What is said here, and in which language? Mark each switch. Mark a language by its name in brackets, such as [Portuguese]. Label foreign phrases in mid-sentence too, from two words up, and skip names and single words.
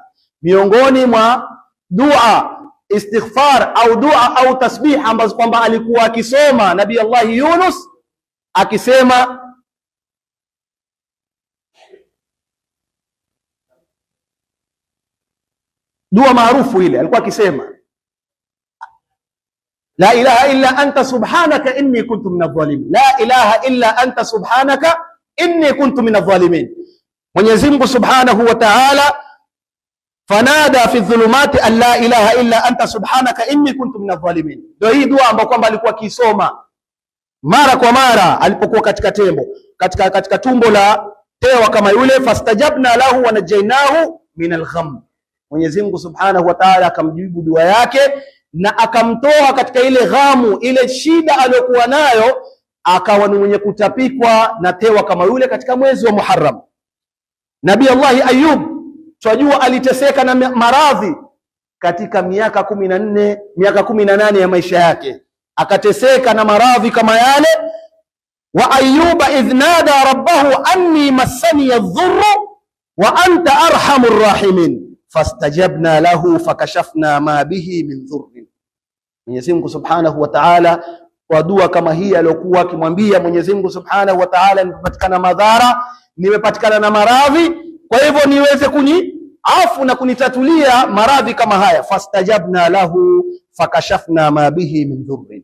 [Swahili] Miongoni mwa dua istighfar au dua au tasbih ambazo kwamba alikuwa akisoma Nabii Allah Yunus, akisema dua maarufu ile, alikuwa akisema [Arabic] لا إله إلا أنت سبحانك إني كنت من الظالمين, لا إله إلا أنت سبحانك إني كنت من الظالمين. [Swahili] Mwenyezi Mungu [Arabic] سبحانه وتعالى فنادى في الظلمات أن لا إله إلا أنت سبحانك إني كنت من الظالمين. [Swahili] Ndio hii dua ambayo kwamba alikuwa akisoma mara kwa mara alipokuwa katika tembo, katika tumbo la tewa kama yule. [Arabic] فاستجبنا له ونجيناه من الغم, [Swahili] Mwenyezi Mungu [Arabic] سبحانه وتعالى [Swahili] akamjibu dua yake na akamtoa katika ile ghamu, ile shida aliyokuwa nayo, akawa ni mwenye kutapikwa na tewa kama yule katika mwezi wa Muharram. Nabii Allah Ayub tunajua aliteseka na maradhi katika miaka 18 ya maisha yake, akateseka na maradhi kama yale. [Arabic] وأيوب إذ نادى ربه أني مسني الضر وأنت أرحم الراحمين فاستجبنا له فكشفنا ما به من ضر. [Swahili] Mwenyezi Mungu [Arabic] سبحانه وتعالى [Swahili] kwa dua kama hii aliyokuwa akimwambia Mwenyezi Mungu [Arabic] سبحانه وتعالى, [Swahili] nimepatikana madhara, nimepatikana na maradhi, kwa hivyo niweze kuniafu na kunitatulia maradhi kama haya. [Arabic] فاستجبنا له فكشفنا ما به من ضر.